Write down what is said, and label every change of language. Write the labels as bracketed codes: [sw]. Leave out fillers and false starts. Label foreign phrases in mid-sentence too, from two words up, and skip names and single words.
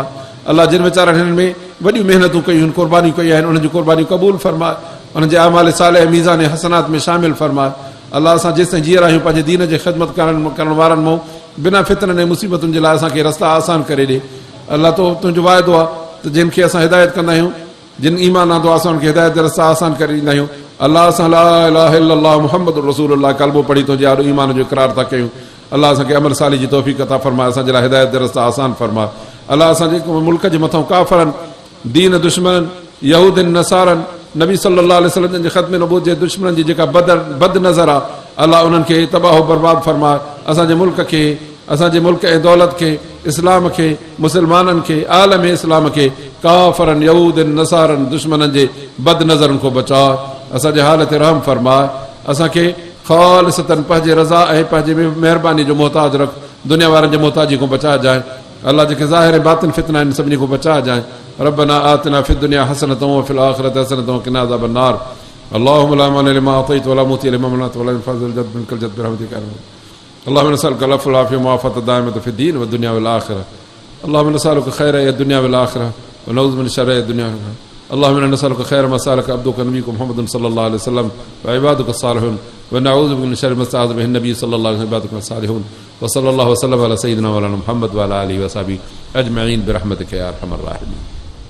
[sd] अलाह, जिन वीचारनि हिननि में वॾियूं महिनतूं कयूं आहिनि, क़ुर्बानियूं कयूं आहिनि, उन्हनि जूं क़ुर्बानियूं क़बूल फरमाए, उन्हनि जे अमाल सालिह मीज़ान हसनात में शामिल फरमाए। अलाह, असां जेसिताईं जीअं रहियूं पंहिंजे दीन जे ख़िदमत करण वारनि मां बिना फितरनि ऐं मुसीबतुनि जे लाइ असांखे रस्ता आसान करे ॾे। अलाह, तुंहिंजो वाइदो आहे त जिन खे असां हिदायत कंदा आहियूं, जिन ईमान आंदो आहे, असां उन्हनि खे हिदायत जा रस्ता आसान करे ॾींदा आहियूं। अलाह, असां [ar] لا إله إلا الله محمد رسول الله [sd] कलमो पढ़ी तुंहिंजे आॾो ईमान जो इक़रार था कयूं। अलाह, असांखे अमल साली जी तौफ़ीक़ अता फरमाए, असांजे लाइ हिदायत जा रस्ता आसान फरमाए। अलाह, असांजे मुल्क जे मथां काफ़रनि, दीन दुश्मननि, यहूदनि, नसारनि, नबी [ar] صلى الله عليه وسلم [sd] जे ख़त्म नबूवत जे दुश्मननि जी जेका बद नज़र आहे, अलाह उन्हनि खे तबाह बर्बाद फरमाए। असांजे मुल्क खे, असांजे मुल्क ऐं दौलत खे, इस्लाम खे, मुस्लमाननि खे, आलम इस्लाम खे काफ़रनि, यहूदनि, नसारनि, दुश्मननि जे बद नज़रनि खां बचाए। असांजे हाल ते रहम फरमाए। असांखे ख़ालिसतन पंहिंजे रज़ा ऐं पंहिंजे महिरबानी जो मोहताज रख, दुनिया वारनि जे मोहताजी खां बचाइजाए। अलाह, जेके ज़ाहिर बातिन फितना आहिनि सभिनी खां बचाइजाए। [ar] ربنا آتنا في الدنيا حسنة وفي الآخرة حسنة وقنا عذاب النار. اللهم لا مانع لما أعطيت ولا معطي لما منعت ولا ينفع ذا الجد منك الجد برحمتك يا رب اللهم نسألك العفو والعافية والمعافاة الدائمة في الدين والدنيا والآخرة. اللهم نسألك خير الدنيا والآخرة ونعوذ من شر الدنيا والآخرة. اللهم إنا نسألك خير ما سألك عبدك نبيك محمد صلى الله عليه وسلم وعبادك الصالحون ونعوذ بك من شر ما استعاذ به نبي صلى الله عليه وعبادك الصالحون وصلى الله وسلم على سيدنا مولانا محمد وعلى آله وأصحابه أجمعين برحمتك يا أرحم الراحمين.